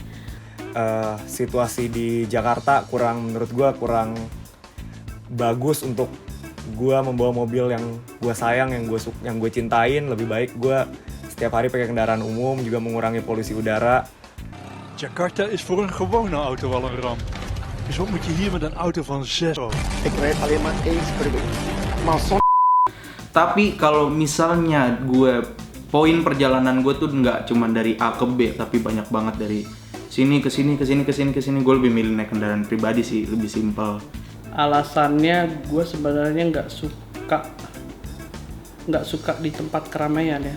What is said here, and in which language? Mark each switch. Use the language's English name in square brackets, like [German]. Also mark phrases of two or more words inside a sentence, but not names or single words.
[Indonesian] Situasi di Jakarta menurut gue kurang bagus untuk gue membawa mobil yang gue sayang, yang gue cintain. Lebih baik gue setiap hari pakai kendaraan umum, juga mengurangi polusi udara. [Dutch] Jakarta is voor een gewone auto al een ramp. Dus wat moet je hier met een auto van 6 euro? Ik rijd alleen maar eens per week. Maar [Indonesian] Tapi kalau misalnya poin perjalanan gue tuh nggak cuma dari A ke B, tapi banyak banget dari sini ke sini, gue lebih milih naik kendaraan pribadi sih, lebih simpel. Alasannya gue sebenarnya nggak suka di tempat keramaian ya.